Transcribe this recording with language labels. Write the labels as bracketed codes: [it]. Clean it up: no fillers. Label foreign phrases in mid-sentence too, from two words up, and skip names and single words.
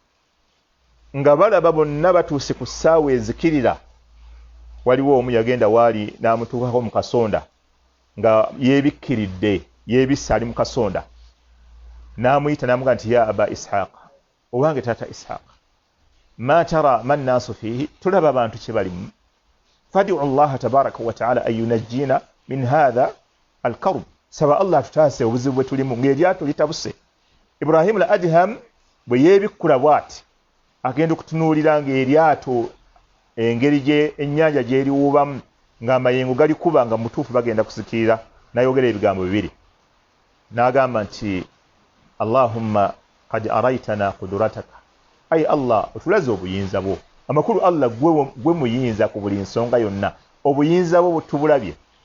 [lg] nga balaba bonna batuuse ku ssaawa ezikirira waliwo omu yagenda waali n'amutuukako mu kasonda nga yeebikkiridde yeebisse ali mu kasonda n'amuyita n'amugaa nti [ar] يا أبا إسحاق [lg] owange taata ishaq [ar] ما ترى من الناس فيه [lg] tulaba abantu kye balimu [ar] فادع الله تبارك وتعالى أن ينجينا من هذا الكرب [lg] saba Allah tutaase obuzibu bwe tulimu ng'eryato litabuse. Ibrahim al-Adham bwe yeebikkula bw'ati agenda okutunuulira ng'eryato engeri gye ennyanja gy'eriwuubamu ng'amayengo gali kuba nga mutuufu bagenda kusikirira n'ayogera ebigambo bibiri n'agamba nti [ar] اللهم قد أريتنا قدرتك [lg] ayi Allah otulaze obuyinza bwo amakulu Allah gwe muyinza ku buli nsonga yonna obuyinza bwo tubulabye